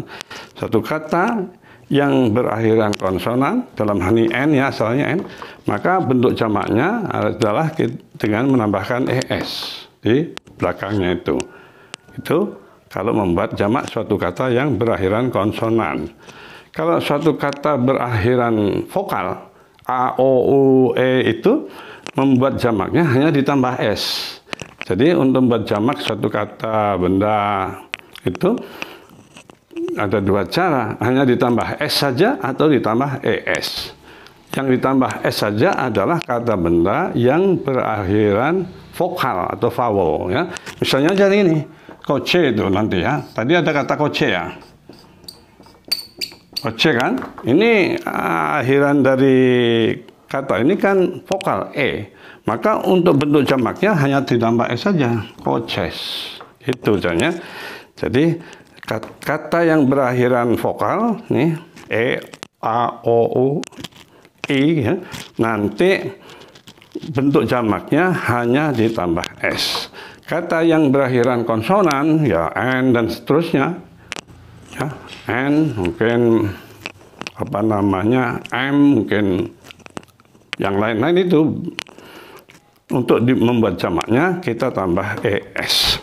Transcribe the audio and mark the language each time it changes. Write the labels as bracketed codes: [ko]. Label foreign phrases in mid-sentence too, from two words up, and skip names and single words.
[id] Satu kata yang berakhiran konsonan, dalam hal ini n, ya, asalnya n, maka bentuk jamaknya adalah dengan menambahkan es di belakangnya itu. Itu kalau membuat jamak suatu kata yang berakhiran konsonan. Kalau suatu kata berakhiran vokal, a, o, u, e, itu membuat jamaknya hanya ditambah s. Jadi untuk membuat jamak suatu kata benda itu ada dua cara, hanya ditambah s saja atau ditambah es. Yang ditambah s saja adalah kata benda yang berakhiran vokal atau vowel, ya. Misalnya jadi ini, coche itu nanti, ya. Tadi ada kata coche, ya. Coche kan, ini akhiran dari kata ini kan vokal e. Maka untuk bentuk jamaknya hanya ditambah s saja, coches. Itu caranya. Jadi kata yang berakhiran vokal nih e, a, o, u, i, ya, nanti bentuk jamaknya hanya ditambah s. Kata yang berakhiran konsonan, ya, n dan seterusnya, ya, n mungkin m, mungkin yang lain-lain itu untuk membuat jamaknya kita tambah es.